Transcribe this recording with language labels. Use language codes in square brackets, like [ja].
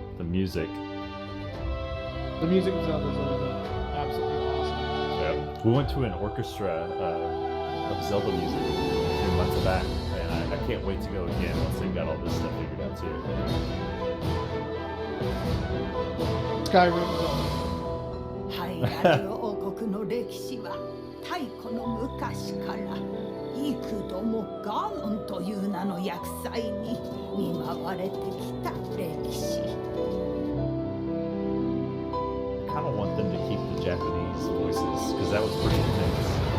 [en] Music. The music of Zelda is always absolutely awesome. Yep. We went to an orchestra of Zelda music a few months back, and I can't wait to go again once they've got all this stuff figured out too. Skyrim. [ja] ハイラジオ王国の歴史は太古の昔から幾度もガーノンという名の厄災に見舞われてきた歴史。 [en] I kind of want them to keep the Japanese voices because that was pretty intense.